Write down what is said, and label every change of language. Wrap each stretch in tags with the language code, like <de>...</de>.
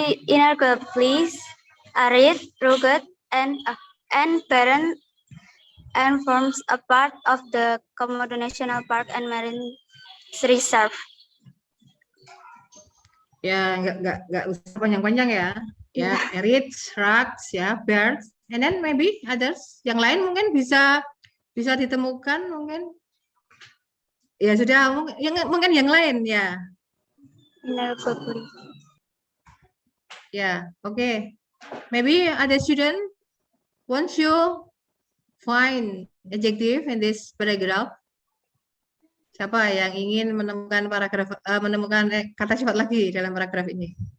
<en>Inarguably arid, rugged, and barren, and forms a part of the Komodo National Park and Marine Reserve.</en> <id>Ya, nggak usah panjang-panjang ya.</id> <en>Ya, arid, rugged, ya, birds, and then maybe others.</en> <id>Yang lain mungkin bisa ditemukan mungkin. Ya sudah, mungkin yang lain ya.</id> <en>Inarguably. Yeah, okay. Maybe other student wants you find adjective in this paragraph.</en> <id>Siapa yang ingin menemukan kata sifat lagi dalam paragraf ini?</id>